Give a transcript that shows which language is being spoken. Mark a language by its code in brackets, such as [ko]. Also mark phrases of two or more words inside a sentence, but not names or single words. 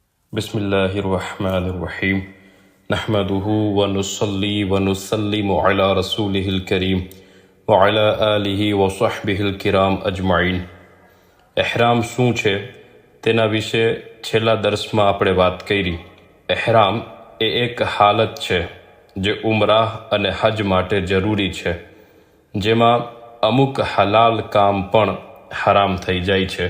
[ar] بسم الله الرحمن الرحيم نحمده ونصلي ونسلم على رسوله الكريم وعلى آله وصحبه الكرام أجمعين. [gu] એહરામ શું છે તેના વિશે છેલ્લા દર્સમાં આપણે વાત કરી। એહરામ એ એક હાલત છે જે ઉમરાહ અને હજ માટે જરૂરી છે, જેમાં અમુક હલાલ કામ પણ હરામ થઈ જાય છે।